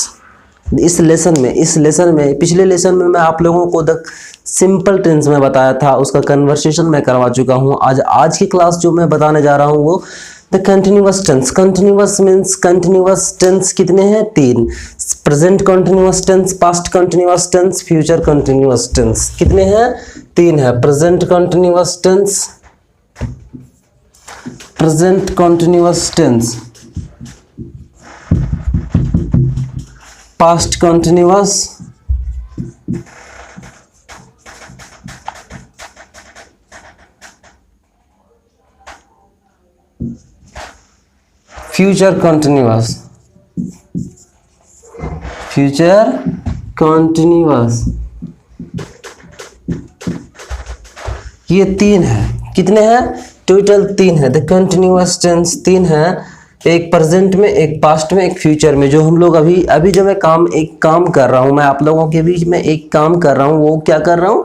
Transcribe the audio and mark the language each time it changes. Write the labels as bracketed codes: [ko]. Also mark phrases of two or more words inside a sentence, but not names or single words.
[hi] इस लेसन में पिछले लेसन में मैं आप लोगों को [en] the simple tense [hi] में बताया था, उसका कन्वर्सेशन मैं करवा चुका हूँ। आज की क्लास जो मैं बताने जा रहा हूँ वो [en] the continuous tense. continuous means continuous tense [hi] कितने हैं? [en] 3। present continuous tense, past continuous tense, future continuous tense. [hi] कितने हैं? 3 है। [en] present continuous tense, present continuous tense, past continuous, future continuous, future continuous। [hi] ये 3 है। कितने हैं? टोटल 3 है। [en] the continuous tense [hi] 3 है, एक प्रेजेंट में, एक पास्ट में, एक फ्यूचर में। जो हम लोग अभी जो मैं एक काम कर रहा हूँ, मैं आप लोगों के बीच में एक काम कर रहा हूँ, वो क्या कर रहा हूँ?